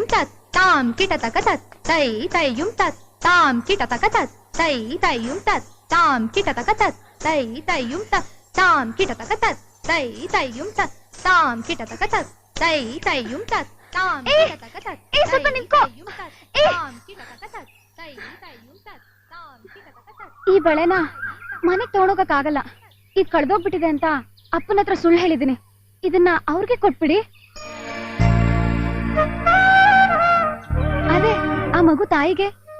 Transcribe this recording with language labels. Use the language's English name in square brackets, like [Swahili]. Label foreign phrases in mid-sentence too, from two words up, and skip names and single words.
[Kannada] तस ताम किट तक तस तै तैयुम तस ताम किट तक तस तै तैयुम तस ताम किट तक तस तै तैयुम तस ताम किट तक तस तै तैयुम तस ताम किट तक तस तै तैयुम तस ताम किट तक तस ए ಸ್ವಲ್ಪ ನಿಂತ್ಕೋ ಏ ತಾಮ್ ಕಿಟ ತಕ ತಸ್ ತೈ ತೈಯುಂ ತಸ್ ತಾಮ್ ಕಿಟ ತಕ ತಸ್ ಈ ಬಳೆನ ಮನೆಗೆ ತಗೊಂಡೋಗಕ್ಕಾಗಲ್ಲ ಇದು ಕಳೆದೋಗ್ಬಿಟ್ಟಿದೆ ಅಂತ ಅಪ್ಪನ ಹತ್ರ ಸುಳ್ಳು ಹೇಳಿದೀನಿ ಇದನ್ನ ಅವ್ರಿಗೆ ಕೊಟ್ಬಿಡಿ ಅದೇ ಆ ಮಗು ತಾಯಿಗೆ